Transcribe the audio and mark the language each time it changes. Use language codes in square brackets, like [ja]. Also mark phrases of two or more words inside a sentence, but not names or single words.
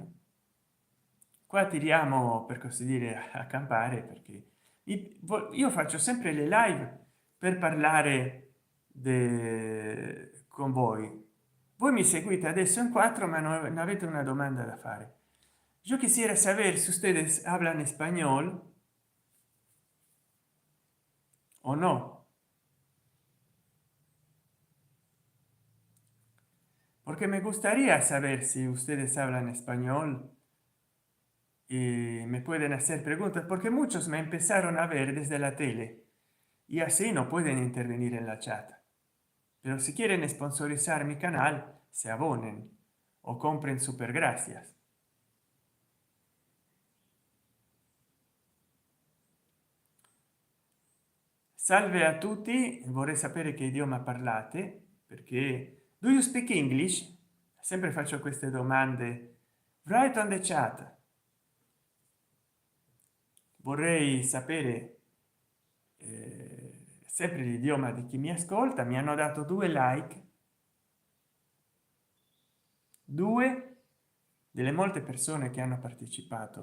[it] Qua tiriamo, per così dire, a campare, perché io faccio sempre le live per parlare con voi. Voi mi seguite adesso in quattro, ma non avete una domanda da fare. [es] Yo quisiera saber si ustedes hablan español o no, porque me gustaría saber si ustedes hablan español y me pueden hacer preguntas, porque muchos me empezaron a ver desde la tele y así no pueden intervenir en la chat. Pero si quieren sponsorizar mi canal, se abonen o compren super gracias. [it] Salve a tutti, vorrei sapere che idioma parlate, perché [en] do you speak English? [it] Sempre faccio queste domande. [en] Write on the chat. [it] Vorrei sapere sempre l'idioma di chi mi ascolta. Mi hanno dato 2 like, 2 delle molte persone che hanno partecipato.